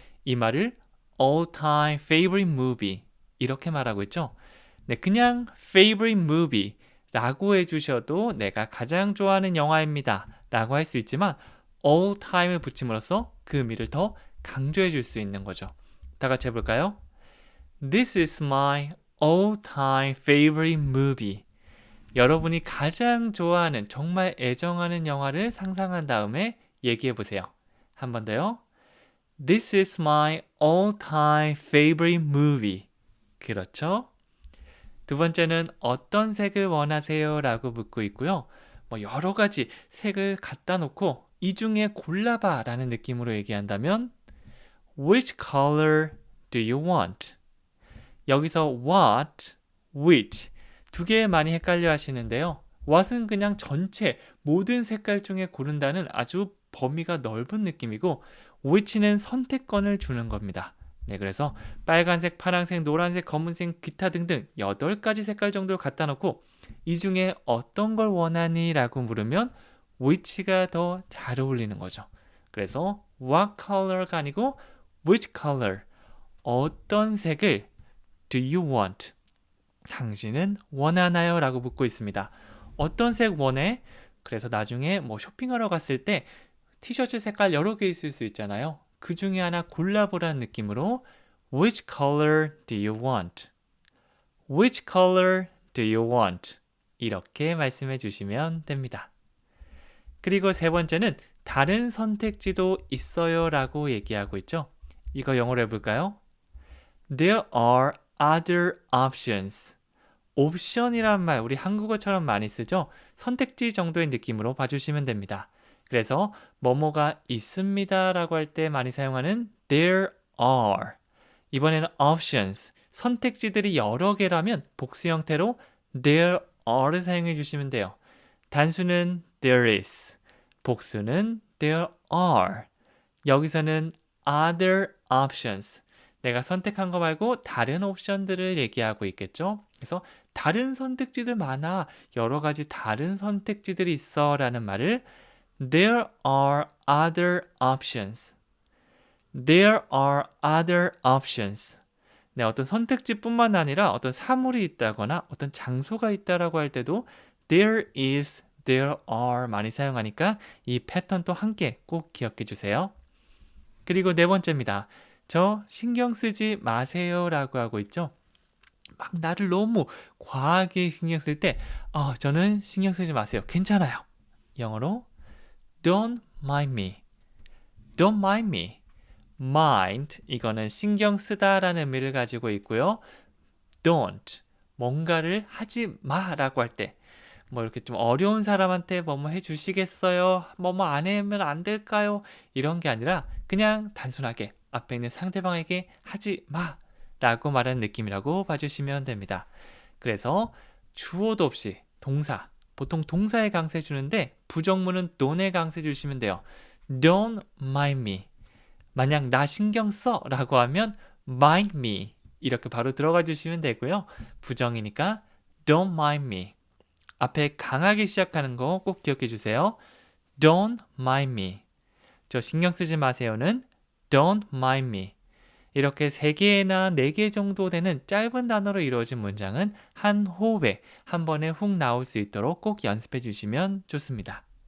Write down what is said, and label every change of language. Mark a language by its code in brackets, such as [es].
[ko] 이 말을 [en] all-time favorite movie [ko] 이렇게 말하고 있죠. 네, 그냥 favorite movie 라고 해주셔도 내가 가장 좋아하는 영화입니다 라고 할 수 있지만 all-time을 붙임으로써 그 의미를 더 강조해 줄 수 있는 거죠. 다 같이 해볼까요? [en] This is my all-time favorite movie. [ko] 여러분이 가장 좋아하는, 정말 애정하는 영화를 상상한 다음에 얘기해 보세요. 한 번 더요. [en] This is my all-time favorite movie. [ko] 그렇죠? 두 번째는 어떤 색을 원하세요? 라고 묻고 있고요. 여러 가지 색을 갖다 놓고 이 중에 골라봐 라는 느낌으로 얘기한다면 [en] Which color do you want? [ko] 여기서 what, which 두 개 많이 헷갈려 하시는데요. what은 그냥 전체 모든 색깔 중에 고른다는 아주 범위가 넓은 느낌이고 which는 선택권을 주는 겁니다. 네, 그래서 빨간색, 파란색, 노란색, 검은색, 기타 등등 8가지 색깔 정도를 갖다 놓고 이 중에 어떤 걸 원하니? 라고 물으면 which가 더 잘 어울리는 거죠. 그래서 what color가 아니고 which color, 어떤 색을 [en] do you want? [ko] 당신은 원하나요? 라고 묻고 있습니다. 어떤 색 원해? 그래서 나중에 쇼핑하러 갔을 때 티셔츠 색깔 여러 개 있을 수 있잖아요. 그 중에 하나 골라보라는 느낌으로 [en] Which color do you want? Which color do you want? [ko] 이렇게 말씀해 주시면 됩니다. 그리고 세 번째는 다른 선택지도 있어요 라고 얘기하고 있죠. 이거 영어로 해볼까요? [en] There are other options. [ko] 옵션이란 말 우리 한국어처럼 많이 쓰죠. 선택지 정도의 느낌으로 봐주시면 됩니다. 그래서 뭐뭐가 있습니다 라고 할 때 많이 사용하는 there are. 이번에는 options, 선택지들이 여러 개라면 복수 형태로 there are를 사용해 주시면 돼요. 단수는 [en] there is, [ko] 복수는 [en] there are. [ko] 여기서는 [en] other options. [ko] 내가 선택한 거 말고 다른 옵션들을 얘기하고 있겠죠. 그래서 다른 선택지들 많아. 여러 가지 다른 선택지들이 있어 라는 말을 [en] there are other options. There are other options. [ko] 네, 어떤 선택지뿐만 아니라 어떤 사물이 있다거나 어떤 장소가 있다라고 할 때도 there is, there are 많이 사용하니까 이 패턴도 함께 꼭 기억해 주세요. 그리고 네 번째입니다. 저 신경 쓰지 마세요 라고 하고 있죠. 막 나를 너무 과하게 신경 쓸 때 저는 신경 쓰지 마세요. 괜찮아요. 영어로 [en] Don't mind me. Don't mind me. [ko] mind 이거는 신경 쓰다라는 의미를 가지고 있고요. don't 뭔가를 하지 마라고 할 때 뭐 이렇게 좀 어려운 사람한테 뭐뭐 해주시겠어요? 뭐뭐 안 하면 안 될까요? 이런 게 아니라 그냥 단순하게 앞에 있는 상대방에게 하지 마라고 말하는 느낌이라고 봐주시면 됩니다. 그래서 주어도 없이 동사, 보통 동사에 강세 주는데 부정문은 don't에 강세 주시면 돼요. [en] Don't mind me. [ko] 만약 나 신경 써 라고 하면 [en] mind me [ko] 이렇게 바로 들어가 주시면 되고요. 부정이니까 [en] don't mind me. [ko] 앞에 강하게 시작하는 거 꼭 기억해 주세요. [en] Don't mind me. [ko] 저 신경 쓰지 마세요는 [en] don't mind me. [ko] 이렇게 3개나 4개 정도 되는 짧은 단어로 이루어진 문장은 한 호흡에 한 번에 훅 나올 수 있도록 꼭 연습해 주시면 좋습니다.